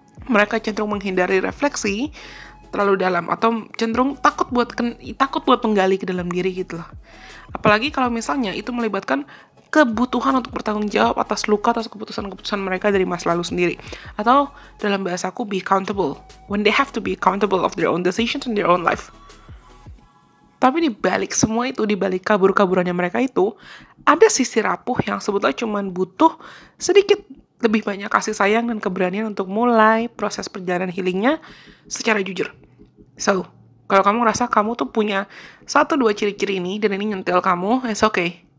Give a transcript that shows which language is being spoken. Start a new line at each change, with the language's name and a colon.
Indonesian: Mereka cenderung menghindari refleksi terlalu dalam, atau cenderung takut buat menggali ke dalam diri gitu loh. Apalagi kalau misalnya itu melibatkan kebutuhan untuk bertanggung jawab atas luka, atas keputusan-keputusan mereka dari masa lalu sendiri. Atau dalam bahasaku,
English: be accountable. When they have to be accountable of their own decisions in their own life.
Indonesian: Tapi di balik semua itu, di balik kabur-kaburannya mereka itu, ada sisi rapuh yang sebetulnya cuma butuh sedikit lebih banyak kasih sayang dan keberanian untuk mulai proses perjalanan healingnya secara jujur. So, kalau kamu ngerasa kamu tuh punya 1-2 ciri-ciri ini, dan ini nyentil kamu,
English: it's okay.